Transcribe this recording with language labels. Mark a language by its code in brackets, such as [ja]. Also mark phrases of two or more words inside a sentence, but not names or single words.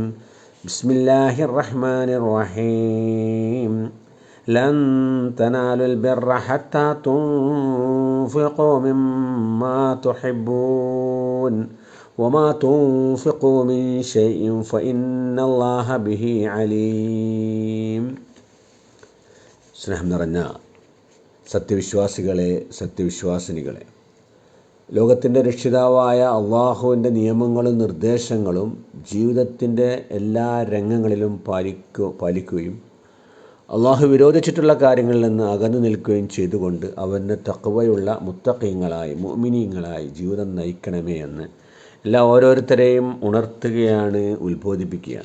[ar] بسم الله الرحمن الرحيم. لن تنالوا البر حتى تنفقوا مما تحبون وما تنفقوا من شيء فإن الله به عليم. [ml] സ്നേഹം നിറഞ്ഞ സത്യവിശ്വാസികളെ, സത്യവിശ്വാസിനികളെ, ലോകത്തിൻ്റെ രക്ഷിതാവായ അള്ളാഹുവിൻ്റെ നിയമങ്ങളും നിർദ്ദേശങ്ങളും ജീവിതത്തിൻ്റെ എല്ലാ രംഗങ്ങളിലും പാലിക്കുകയും അള്ളാഹു വിരോധിച്ചിട്ടുള്ള കാര്യങ്ങളിൽ നിന്ന് അകന്നു നിൽക്കുകയും ചെയ്തുകൊണ്ട് അവന് തഖ്വയുള്ള മുത്തഖീങ്ങളായി മുഅ്മിനീങ്ങളായി ജീവിതം നയിക്കണമേ എന്ന് ഓരോരുത്തരെയും ഉണർത്തുകയാണ്, ഉത്ബോധിപ്പിക്കുകയാണ്.